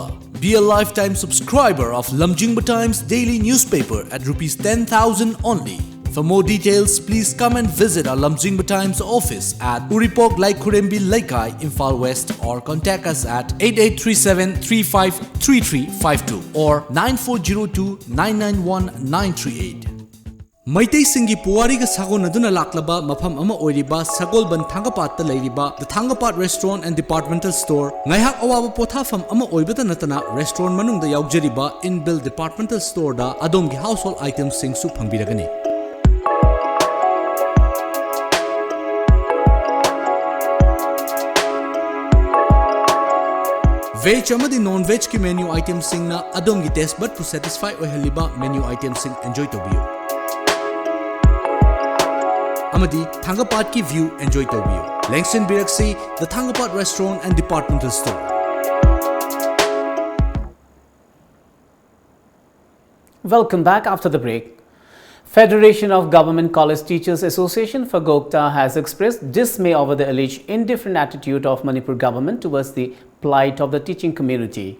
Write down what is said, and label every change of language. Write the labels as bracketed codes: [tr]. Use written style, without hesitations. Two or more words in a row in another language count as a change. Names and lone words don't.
[en] Be a lifetime subscriber of lamjingbatomtv daily newspaper at Rs 10,000 only. For more details, please come and visit our lamjingbatomtv office at Uripok Laikurembi Laikai, Imphal West, or contact us at 8837353352 or 9402991938. [mni] Maitai Singi Puwari ga sagon aduna laklaba mafam ama oiriba Sagolban Thangapat leiriba the Thangapat Restaurant and Departmental Store ngaihak awaba pothafam ama oibata natana restaurant manungda yaujariba [en] inbuilt departmental store [mni] da adomgi [en] household items [mni] singsu phangbiragani. Veg amadi non-veg ki [en] menu items [mni] sing na adomgi [en] taste bud to satisfy [mni] oihaliba [en] menu items [mni] sing enjoy tobiyo. Amadi Thangapat ki view enjoy tobiyo. Langston Biraksi, the Thangapat Restaurant and Departmental Store. [en] Welcome back after the break. Federation of Government College Teachers Association for Gokta has expressed dismay over the alleged indifferent attitude of Manipur government towards the plight of the teaching community.